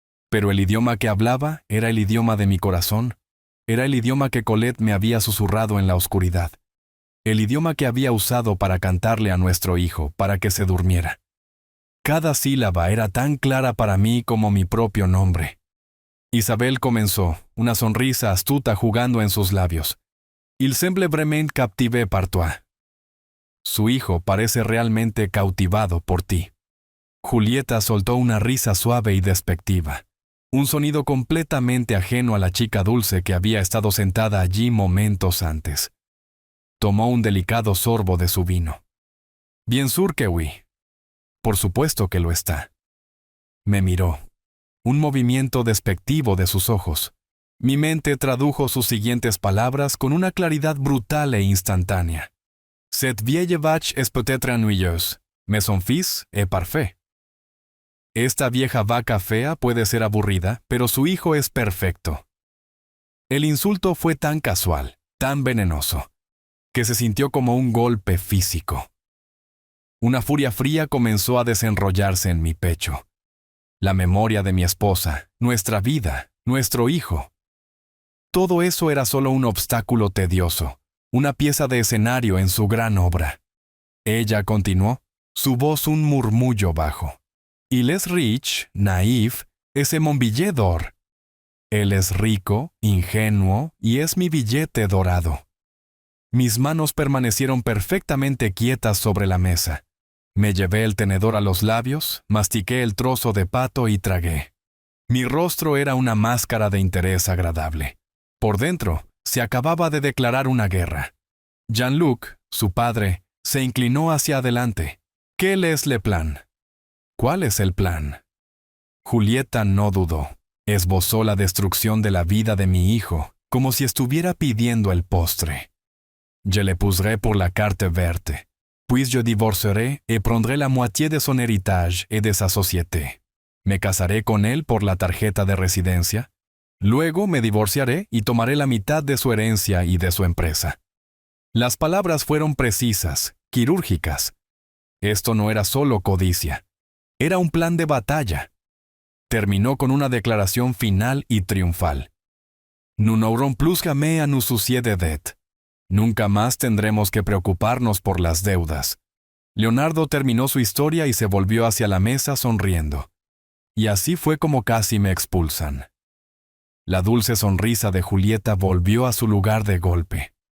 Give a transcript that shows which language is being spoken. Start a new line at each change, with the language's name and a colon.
Spanish: Pero el idioma que hablaba era el idioma de mi corazón, era el idioma que Colette me había susurrado en la oscuridad, el idioma que había usado para cantarle a nuestro hijo para que se durmiera. Cada sílaba era tan clara para mí como mi propio nombre. Isabel comenzó, una sonrisa astuta jugando en sus labios.
French: Il semble vraiment captivé par toi.
Spanish: Su hijo parece realmente cautivado por ti. Julieta soltó una risa suave y despectiva, un sonido completamente ajeno a la chica dulce que había estado sentada allí momentos antes. Tomó un delicado sorbo de su vino.
French: Bien sûr que oui.
Spanish: Por supuesto que lo está. Me miró. Un movimiento despectivo de sus ojos. Mi mente tradujo sus siguientes palabras con una claridad brutal e instantánea.
French: Cette vieille vache est peut-être ennuyeuse, mais son fils est parfait.
Spanish: Esta vieja vaca fea puede ser aburrida, pero su hijo es perfecto. El insulto fue tan casual, tan venenoso, que se sintió como un golpe físico. Una furia fría comenzó a desenrollarse en mi pecho. La memoria de mi esposa, nuestra vida, nuestro hijo. Todo eso era solo un obstáculo tedioso, una pieza de escenario en su gran obra. Ella continuó, su voz un murmullo bajo.
French: Il est riche, naïf, et c'est mon billet d'or.
Spanish: Él es rico, ingenuo, y es mi billete dorado. Mis manos permanecieron perfectamente quietas sobre la mesa. Me llevé el tenedor a los labios, mastiqué el trozo de pato y tragué. Mi rostro era una máscara de interés agradable. Por dentro, se acababa de declarar una guerra. Jean-Luc, su padre, se inclinó hacia adelante. ¿Qué es le plan? ¿Cuál es el plan? Julieta no dudó. Esbozó la destrucción de la vida de mi hijo, como si estuviera pidiendo el postre.
French: Je le poserai pour la carte verte. Puis je divorcerai et prendrai la moitié de son héritage et de sa société.
Spanish: Me casaré con él por la tarjeta de residencia. Luego me divorciaré y tomaré la mitad de su herencia y de su empresa. Las palabras fueron precisas, quirúrgicas. Esto no era solo codicia. Era un plan de batalla. Terminó con una declaración final y triunfal.
French: Nous n'aurons plus jamais à nous soucier de dettes.
Spanish: Nunca más tendremos que preocuparnos por las deudas. Leonardo terminó su historia y se volvió hacia la mesa sonriendo. Y así fue como casi me expulsan. La dulce sonrisa de Julieta volvió a su lugar de golpe.